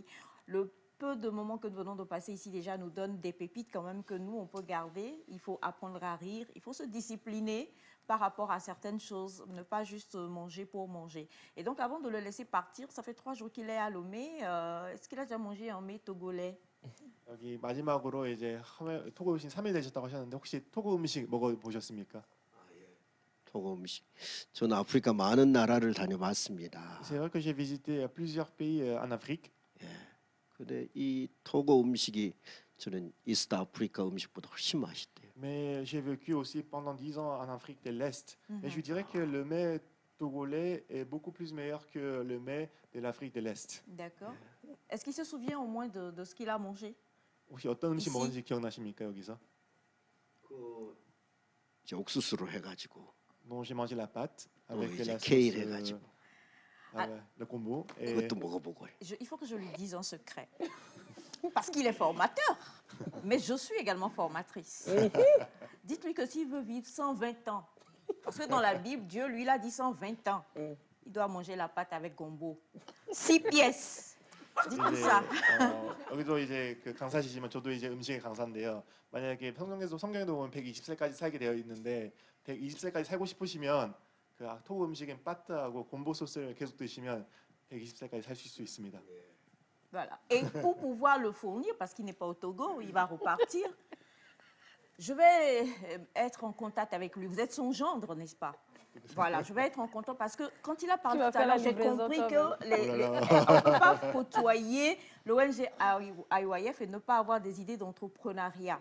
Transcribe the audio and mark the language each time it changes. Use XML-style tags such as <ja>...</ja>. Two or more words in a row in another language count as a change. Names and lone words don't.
<fr>Le peu de moments que nous venons de passer ici déjà nous donne des pépites quand même que nous, on peut garder. Il faut apprendre à rire, il faut se discipliner par rapport à certaines choses, ne pas juste manger pour manger. Et donc, avant de le laisser partir, ça fait 3 jours qu'il est à Lomé. Est-ce qu'il a déjà mangé un mets togolais?</fr> <ko>여기 마지막으로 이제 토고 오신 3일 되셨다고 하셨는데 혹시 토고 음식 먹어보셨습니까? 토고 음식. 저는 아프리카 많은 나라를 다녀봤습니다.</ko> <fr>C'est vrai que j'ai visité plusieurs pays en Afrique.</fr> <ko>근데 이 토고 음식이 저는</ko> <en>East Africa</en> <ko>음식보다 훨씬 맛있대요.</ko> <fr>Mais j'ai vécu aussi pendant 10 ans en Afrique de l'Est. Et je dirais que le mets togolais est beaucoup plus meilleur que le mets de l'Afrique de l'Est. D'accord. Est-ce qu'il se souvient au moins de ce qu'il a mangé?</fr> <ko>혹시 어떤 음식 이시? 먹었는지 기억나십니까 여기서? 이제 옥수수로 해가지고</ko> <fr>Donc j'ai mangé la pâte</fr> <ko>또</ko> <fr>avec</fr> <ko>이제</ko> <fr>la</fr> <ko>케일</ko> <fr>sauce,</fr> <ko>해가지고</ko> <fr>le combo. Et</fr> <ko>그것도 먹어보고.</ko> <fr>Il faut que je lui dise un secret. Parce qu'il est formateur. Mais je suis également formatrice. Dites-lui que s'il veut vivre 120 ans, parce que dans la Bible, Dieu, lui, il a dit 120 ans. Il doit manger la pâte avec gombo. 6 pièces. Dites-lui ça.</fr> <ko>여기도 이제 그 강사시지만 저도 이제 음식의 강사인데요. 만약에 성경에도 보면 120살까지 살게 되어 있는데 120살까지 살고 싶으시면 그 토고 음식인 빠뜨하고 곰보 소스를 계속 드시면 120살까지 사실 수 있습니다.</ko> <fr>Voilà. Et pour pouvoir le fournir, parce qu'il n'est pas au Togo, il va repartir, je vais être en contact avec lui. Vous êtes son gendre, n'est-ce pas? Voilà, je vais être en contact parce que quand il a parlé tout à l'heure, j'ai compris qu'on ne peut pas côtoyer l'ONG IYF et ne pas avoir des idées d'entrepreneuriat.</fr>